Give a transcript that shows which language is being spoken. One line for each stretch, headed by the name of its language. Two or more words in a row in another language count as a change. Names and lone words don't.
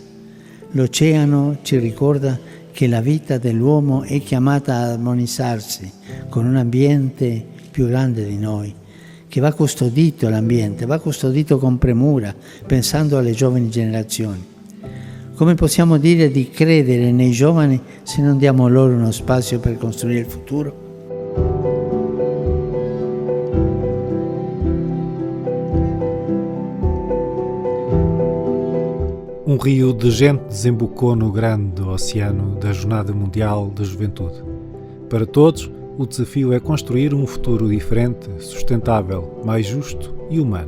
Italian: L'oceano ci ricorda che la vita dell'uomo è chiamata ad armonizzarsi con un ambiente più grande di noi, che va custodito l'ambiente, va custodito con premura, pensando alle giovani generazioni. Come possiamo dire di credere nei giovani se non diamo loro uno spazio per costruire il futuro?
Portuguese: Rio de gente desembocou no grande oceano da Jornada Mundial da Juventude. Para todos, o desafio é construir um futuro diferente, sustentável, mais justo e humano.